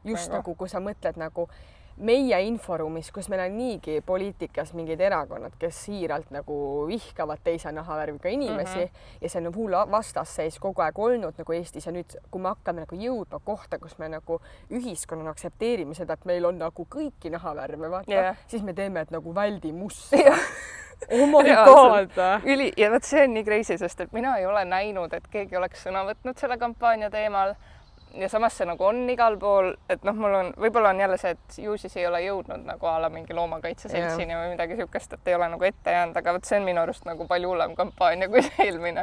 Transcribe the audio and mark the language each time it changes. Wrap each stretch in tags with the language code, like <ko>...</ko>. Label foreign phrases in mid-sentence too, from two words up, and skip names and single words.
<et>Just nagu, kui sa mõtled nagu meie inforuumis, kus meil on niigi poliitikas mingid erakonnad, kes siiralt nagu vihkavad teise nahavärviga inimesi ja see on hull vastasseis kogu aeg olnud nagu Eestis ja nüüd, kui me hakkame nagu jõudma kohta, kus me nagu ühiskonnana aktsepteerime seda, et meil on nagu kõiki nahavärve, vaata, siis me teeme, et nagu väldi musta.</et> <en>Oh my god!</en> <et>Ja võt see on nii crazy, sest et mina ei ole näinud, et keegi oleks sõna võtnud selle kampaania teemal. Ja samas see nagu on igal pool, et mul on, võib-olla on jälle see, et ju siis ei ole jõudnud nagu ala mingi loomakaitseseltsini või midagi siukest, et ei ole nagu ette jäänud, aga võt see on minu arust nagu palju hullem kampaania kui see eelmine.</et>